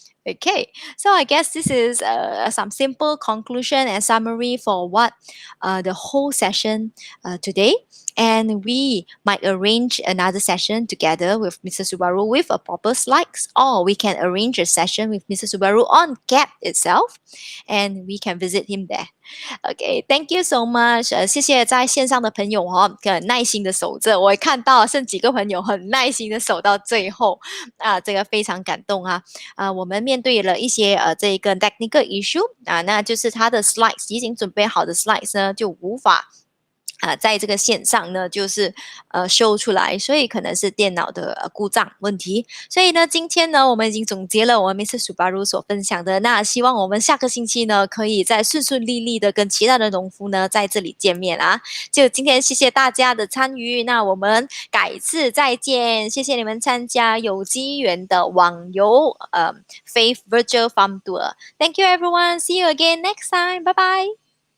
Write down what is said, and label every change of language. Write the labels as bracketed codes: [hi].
[en] Okay, so I guess this is some simple conclusion and summary for what the whole session today. And we might arrange another session together with Mr. Subaru with a proper slides, or we can arrange a session with Mr. Subaru on CAP itself, and we can visit him there. Okay, thank you so much. [zh] 谢谢在线上的朋友很耐心的守着，我也看到剩几个朋友很耐心的守到最后这个非常感动我们面对了一些这个 technical issue 那就是他的 slides 已经准备好的 slides 呢就无法在这个线上呢，就是show 出来，所以可能是电脑的故障问题。所以呢，今天呢，我们已经总结了我们 Mr. Subaru 所分享的。那希望我们下个星期呢，可以再顺顺利利的跟其他的农夫呢在这里见面啊。就今天谢谢大家的参与，那我们改次再见。谢谢你们参加有机园的网游Faith Virtual Farm Tour。 [en] Thank you everyone. See you again next time. Bye bye.